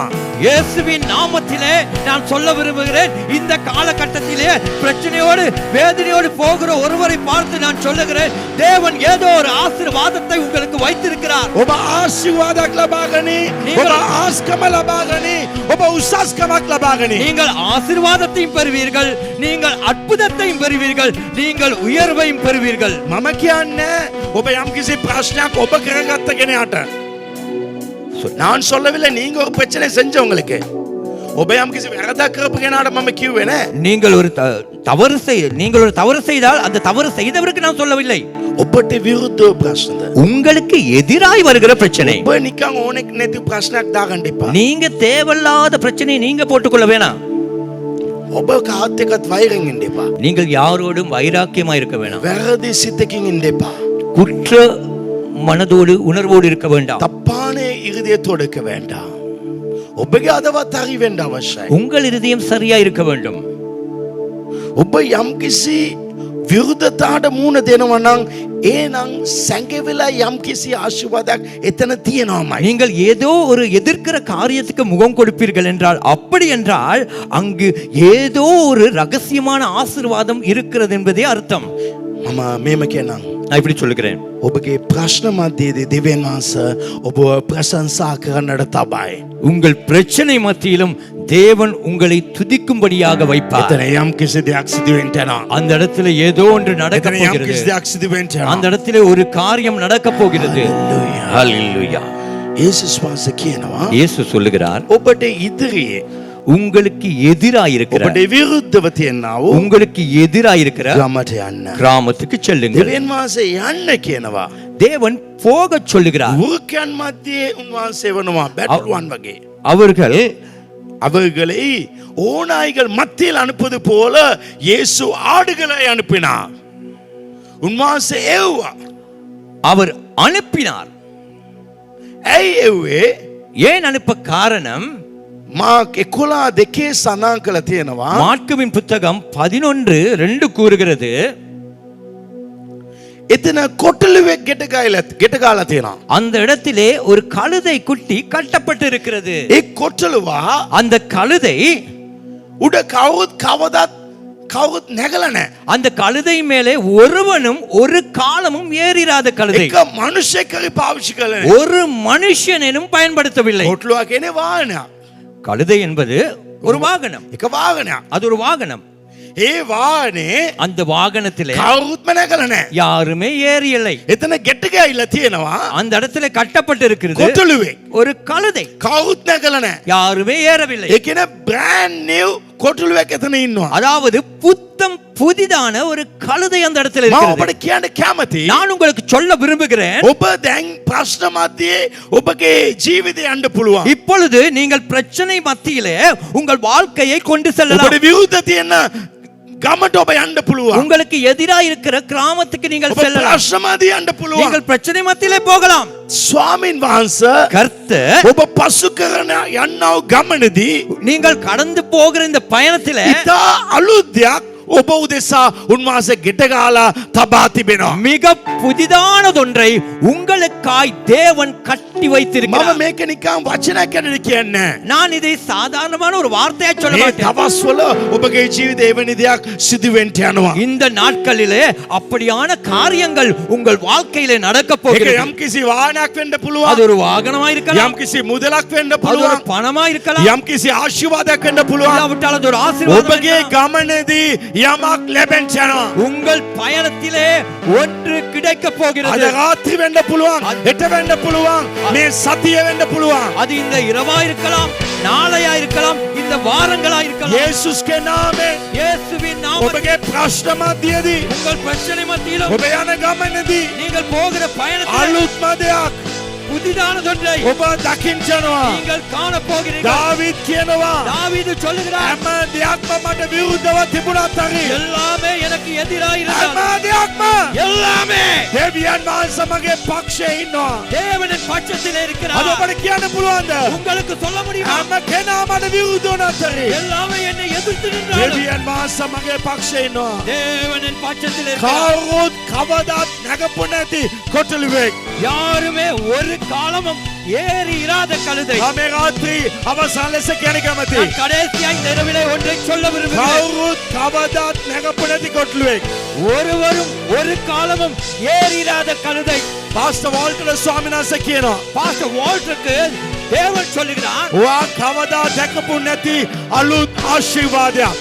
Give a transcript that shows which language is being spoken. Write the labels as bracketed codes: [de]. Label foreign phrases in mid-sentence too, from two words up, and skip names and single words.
[ta] இயேசுவின் நாமத்திலே நான் சொல்ல விரும்புகிறேன். இந்த காலகட்டத்திலே பிரச்சனையோடு வேதனையோடு போகிற ஒருவரை பார்த்து நான் சொல்லுகிறேன், தேவன் ஏதோ ஒரு ஆசீர்வாதத்தை உங்களுக்கு வைத்திருக்கிறார். [si] ඔබ ආශිර්වාදයක් ලබා ගනි. ඔබ ආස්කම ලබා ගනි. ඔබ උසස්කමක් ලබා ගනි. [ta] நீங்கள் ஆசீர்வாதத்தையும் பெறுவீர்கள், நீங்கள் அற்புதத்தையும் பெறுவீர்கள், நீங்கள் உயர்வையும் பெறுவீர்கள். [si] මම කියන්නේ ඔබ යම්කිසි ප්‍රශ්නයක් ඔබ කරගත්ත කෙනාට [ta] நான் சொல்லவில்லை நீங்க ஒரு பிரச்சனை செஞ்சவங்களுக்கு. [si] ඔබ යම්කිසි වැරදක් කරපු කෙනාට මම කිව්වේ නෑ. [ta] நீங்கள் ஒரு தவறு செய்தால் அந்த தவறு செய்தவருக்கு நான் சொல்லவில்லை. [si] ඔබට විරුද්ධව ප්‍රශ්නද [ta] உங்களுக்கு எதிராய் வருகிற பிரச்சனை. [si] ඔබ නිකන් ඕනෙක් නැති ප්‍රශ්නයක් දාගන්න එපා. [ta] நீங்க தேவையில்லாத பிரச்சனையை நீங்க போட்டுக்கொள்ள வேணாம். [si] ඔබ කාත් එක්කත් වෛරෙන් ඉන්න එපා. [ta] நீங்கள் யாரோடும் வைராக்கியமா இருக்க வேணாம். [si] වැරදි සිතකින් ඉන්න එපා. [ta] குற்ற மனதோடு உணர்வோடு இருக்க வேண்டாம். தப்பான இருதயத்தோடு இருக்க வேண்டாம். [si] ඔබගේ අදවත් හරි වෙන්න අවශ්‍යයි. [ta] உங்கள் இதயம் சரியா இருக்க வேண்டும். [si] ඔබ යම්කිසි විරුද්ධතාවට මුහුණ දෙනවා නම් ඒනම් සැඟවිලා යම්කිසි ආශිර්වාදයක් එතන තියෙනවාමයි. [ta] நீங்கள் ஏதோ ஒரு எதிர்க்கிற காரியத்துக்கு முகம் கொடுப்பீர்கள் என்றால், அப்படி என்றால் அங்கு ஏதோ ஒரு ரகசியமான ஆசீர்வாதம் இருக்கிறது என்பதே அர்த்தம். [si] මම මේම කියනම් [ta] நான் இப்படி சொல்லுகிறேன், [si] ඔබගේ ප්‍රශ්න මධ්‍යයේදී දෙවියන් වහන්සේ ඔබව ප්‍රශංසා කරන්නට තබයි. [ta] உங்கள் பிரச்சனை மத்தியிலும் தேவன் உங்களை துதிக்கும்படியாக வைப்பார். [si] එතන යම් කිසි දෙයක් සිදු වෙන්න යනවා. [ta] அந்த இடத்துல ஏதோ ஒன்று நடக்க [si] එතන යම් [ta] போகிறது. [si] කිසි දෙයක් සිදු වෙන්න යනවා. [ta] அந்த இடத்துல ஒரு காரியம் நடக்க போகிறது. ஹalleluya. [si] යේසුස් වහන්සේ කියනවා [ta] இயேசு சொல்லுகிறார், [si] ඔබට ඉදිරියේ [ta] உங்களுக்கு எதிராயிருக்கிற, [si] ඔබට විරුද්ධව තියෙනා වූ [ta] உங்களுக்கு எதிராயிருக்கிற [si] ගමට යන්න. [ta] கிராமத்துக்கு செல்லுங்கள். [si] දෙවියන් වහන්සේ යන්න කියනවා. [ta] தேவன் போகச் சொல்லுகிறார். [si] වෘකයන් මැදේ උන්වහන්සේ වනවා බැටළුවන් වගේ. [ta] அவர்கள் அவர்களை ஓநாய்கள் மத்தியில் அனுப்புவது போல இயேசு ஆடுகளை அனுப்பினார். [si] උන්වහන්සේ එව්වා. [ta] அவர் அனுப்பினார். [si] ඇයි එව්වේ? [ta] ஏன் அனுப்ப காரணம்? [si] මාක් 11:2 සඳහන් කළ තියෙනවා. [ta] மார்க்குவின் புத்தகம் 11:2 கூறுகிறது, [si] එතන කොටලුවෙක් ගෙට ගාලා තියෙනවා. [ta] அந்த இடத்திலே ஒரு கழுதை குட்டி கட்டப்பட்டு இருக்கிறது. [si] ඒ කොටලුවා [ta] அந்த கழுதை [si] උඩ කවුරුත් නැගලා නැහැ. [ta] அந்த கழுதை மேலே ஒருவனும் ஒரு காலமும் ஏறிராத கழுதை. [si] එක මිනිහෙක් හරි පාවිච්චි කළේ නැහැ. [ta] ஒரு மனுஷனும் பயன்படுத்தவில்லை. [si] කොටලුවා කියන්නේ වාහනයක්. [ta] கழுதை என்பது ஒரு வாகனம். [si] එක වාහනයක්. [ta] அது ஒரு வாகனம். [si] ඒ වාහනේ [ta] அந்த வாகனத்திலே [si] කවුරුත්ම නැගලා නැහැ. [ta] யாருமே ஏறியலை. [si] එතන ගෙට ගාලා තියෙනවා. [ta] அந்த இடத்துல கட்டப்பட்டு இருக்கிறது [si] කොටලුවෙක්. [ta] ஒரு கழுதை. [si] කවුරුත් නැගලා නැහැ. [ta] யாருமே ஏறவில்லை. [si] ඒ කියන්නේ [en] brand new [si] කොටලුවෙක් එතන ඉන්නවා. [ta] அதாவது புத்தம் புதிதான ஒரு கழுதை அந்த இடத்துல [si] මම [ta] இருக்கிறது. [si] ඔබට කියන්න කැමති. [ta] நான் உங்களுக்கு சொல்ல விரும்புகிறேன், [si] ඔබ දැන් ප්‍රශ්න මැදේ ඔබගේ ජීවිතය යන්න පුළුවන්. [ta] இப்பொழுது நீங்கள் பிரச்சனை மத்தியிலே உங்கள் வாழ்க்கையை கொண்டு [si] ඔබට [ta] செல்லலாம். [si] විරුද්ධ තියෙන ගමට ඔබ යන්න පුළුවන්. [ta] உங்களுக்கு எதிராக இருக்கிற கிராமத்துக்கு நீங்கள் [si] ඔබ [ta] செல்லலாம். [si] ප්‍රශ්න මැදේ යන්න පුළුවන්. [ta] நீங்கள் பிரச்சனை மத்தியிலே போகலாம். [si] ස්වාමින් වහන්සේ [ta] கர்த்தர் [si] ඔබ පසු කරන යන්නව ගමනදී [ta] நீங்கள் கடந்து போகிற இந்த பயணத்திலே [si] ඉතා අලුත් දෙයක් ඔබ උදෙසා උන්වහන්සේ ගෙට ගාලා තබා තිබෙනවා. [ta] மிக புதிதானதொன்றை உங்களுக்காய் தேவன் கட்டி [si] මම [ta] வைத்திருக்கிறார். [si] මේක නිකන් වචනයක් ගැන කියන්නේ. [ta] நான் இதை சாதாரணமான ஒரு வார்த்தையா சொல்ல [si] මේ [ta] மாட்டேன். [si] දවස්වල ඔබගේ ජීවිතේ එවැනි දෙයක් සිදු වෙන්න යනවා. [ta] இந்த நாட்களிலே அப்படியான காரியங்கள் உங்கள் வாழ்க்கையிலே நடக்க [si] ඒක [ta] போகிறது. [si] යම් කිසි වාහනයක් වෙන්න [ta] அது [si] පුළුවන්. [ta] ஒரு வாகனமா இருக்கலாம், [si] යම් කිසි මුදලක් වෙන්න [ta] அது ஒரு [si] පුළුවන්. [ta] பணமா இருக்கலாம், [si] යම් කිසි ආශිර්වාදයක් වෙන්න පුළුවන්. [ta] இல்லாவிட்டால் அது ஒரு ஆசீர்வாதம் [si] ඔබගේ [ta] இருக்கலாம். [si] ගමනේදී යමක් ලැබෙන්න යනවා. [ta] உங்கள் பயணத்திலே ஒன்று கிடைக்க [si] අද [ta] போகிறது. [si] රාත්‍රී වෙන්න පුළුවන්. හෙට වෙන්න පුළුවන්. මේ සතිය වෙන්න පුළුවන්. [ta] அது இந்த இரவா இருக்கலாம், நாளையா இருக்கலாம், இந்த வாரங்களா இருக்கலாம். [si] යේසුස්ගේ නාමයෙන් [ta] இயேசுவின் நாமத்தில் [si] ඔබගේ ප්‍රශ්න මැදදී [ta] உங்கள் பிரச்சனை மத்தியிலும் [si] ඔබ යන ගමනේදී [ta] நீங்கள் போகிற பயணத்தில் [si] අලුත්ම දෙයක් [ta] புதிதானதொன்றை [si] ඔබ දකින්න යනවා. [ta] நீங்கள் காண போகிறீர்கள். [si] දාවිද් කියනවා [ta] தாவீது சொல்லுகிறார், [si] හැම දෙයක්ම මට විරුද්ධව තිබුණත් හරි [ta] எல்லாமே எனக்கு எதிராக [si] හැම [ta] இருந்தால் [si] දෙයක්ම [ta] எல்லாமே [si] දෙවියන් වහන්සේ මගේ පක්ෂයේ ඉන්නවා. [ta] தேவனின் பட்சத்திலே [si] අද [ta] இருக்கிறார். [si] ඔබට කියන්න පුළුවන්ද? [ta] உங்களுக்கு சொல்ல முடியுமா? [si] හැම කෙනා මට විරුද්ධ වුණත් හරි [ta] எல்லாமே என்னை எதிர்த்து நின்றாலும் [si] දෙවියන් වහන්සේ මගේ පක්ෂයේ ඉන්නවා. [ta] தேவனின் பட்சத்திலே இருக்கிறார். [si] කවුරුත් කවදාත් නැගපු නැති කොටලුවෙක්. [ta] யாருமே ஒரு காலமும் ஏறி இராத கழுதை. [si] මේ රාත්‍රී අවසන් ලෙස කියන කැමති. [ta] நான் கடைசியா இந்த இரவிலே ஒன்றை சொல்ல விரும்புகிறேன். [si] කවුරුත් කවදාත් නැගපු නැති කොටලුවෙක්. [ta] ஒருவரும் ஒரு காலமும் ஏறிராத கழுதை. [si] පාස්ටර් වෝල්ටර් ස්වාමීන් වහන්සේ කියනවා [ta] பாஸ்டர் வால்டருக்கு தேவன் சொல்லுகிறார், [si] ඔයා කවදා දැකපු නැති අලුත් ආශිර්වාදයක්.